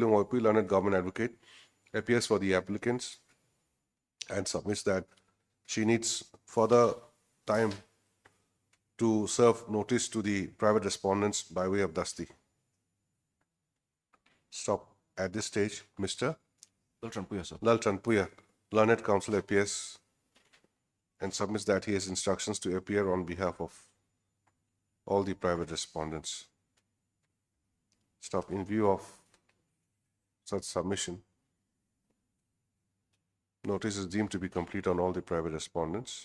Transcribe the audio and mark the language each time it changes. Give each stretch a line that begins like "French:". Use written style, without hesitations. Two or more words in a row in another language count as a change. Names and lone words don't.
English: Lungoipui, learned government advocate, appears for the applicants and submits that she needs further time to serve notice to the private respondents by way of dusty. Stop. At this stage, Mr. Lalchan Puya, sir. Lalchan Puya, learned counsel, appears and submits that he has instructions to appear on behalf of all the private respondents. Stop. In view of such submission, notice is deemed to be complete on all the private respondents.